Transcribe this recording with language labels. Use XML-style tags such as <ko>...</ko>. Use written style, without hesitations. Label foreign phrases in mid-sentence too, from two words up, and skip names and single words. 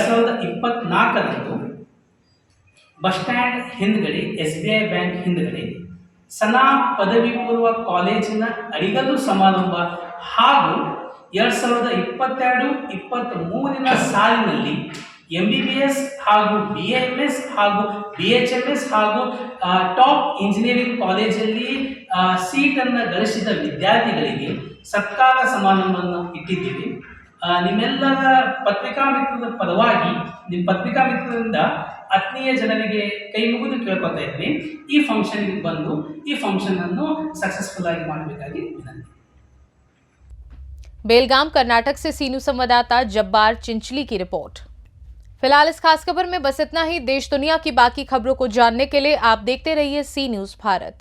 <kn>2024ರಂದು</kn> <en>bus stand</en> <kn>ಹಿಂದ್ಗಡೆ SBI ಬ್ಯಾಂಕ್ ಹಿಂದ್ಗಡೆ ಸನಾ ಪದವಿ ಪೂರ್ವ ಕಾಲೇಜಿನ ಅಡಿಗಲ್ಲು ಸಮಾರಂಭ ಹಾಗೂ 2022-23 ಸಾಲಿನಲ್ಲಿ MBBS ಹಾಗೂ BAMS ಹಾಗೂ BHMS ಹಾಗೂ</kn> <en>top engineering</en> <kn>ಕಾಲೇಜಲ್ಲಿ ಸೀಟನ್ನು ಗಳಿಸಿದ ವಿದ್ಯಾರ್ಥಿಗಳಿಗೆ ಸತ್ಕಾರ ಸಮಾರಂಭವನ್ನು ಇಟ್ಟಿದ್ದೀವಿ. ನಿಮ್ಮೆಲ್ಲರ ಪತ್ರಿಕಾ ಮಿತ್ರದ ಪರವಾಗಿ ನಿಮ್ಮ ಪತ್ರಿಕಾ ಮಿತ್ರರಿಂದ ಆತ್ಮೀಯ ಜನರಿಗೆ ಕೈ ಮುಗಿದು ಕೇಳ್ಕೊತಾ ಇದ್ವಿ, ಈ ಫಂಕ್ಷನ್ಗೆ ಬಂದು ಈ ಫಂಕ್ಷನನ್ನು ಸಕ್ಸಸ್ಫುಲ್ ಆಗಿ ಮಾಡಬೇಕಾಗಿ ವಿನಂತಿ.</kn> <hi>बेलगाम कर्नाटक से सीनू संवाददाता जब्बार चिंचली की रिपोर्ट। फिलहाल इस खास खबर में बस इतना ही। देश दुनिया की बाकी खबरों को जानने के लिए आप देखते रहिए सी न्यूज़ भारत।</hi>